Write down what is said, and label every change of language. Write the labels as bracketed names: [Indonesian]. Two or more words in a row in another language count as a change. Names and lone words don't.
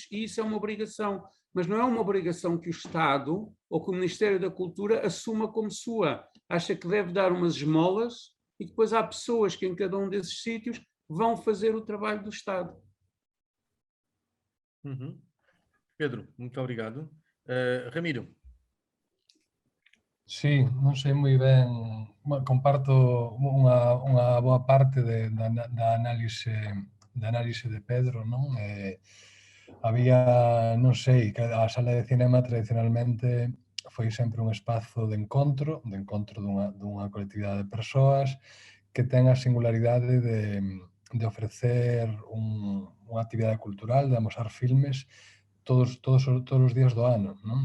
[Portuguese] E isso é uma obrigação, mas não é uma obrigação que o Estado ou que o Ministério da Cultura assuma como sua. Acha que deve dar umas esmolas e depois há pessoas que em cada um desses sítios vão fazer o trabalho do Estado. Uhum. Pedro, muito obrigado. Ramiro. [Galician] Sí, non sei moi ben, comparto unha boa parte da análise de Pedro, non? Había, non sei, que a sala de cinema tradicionalmente foi sempre un espazo de encontro dunha colectividade de persoas que ten a singularidade de ofrecer unha actividade cultural, de amosar filmes todos os días do ano, non?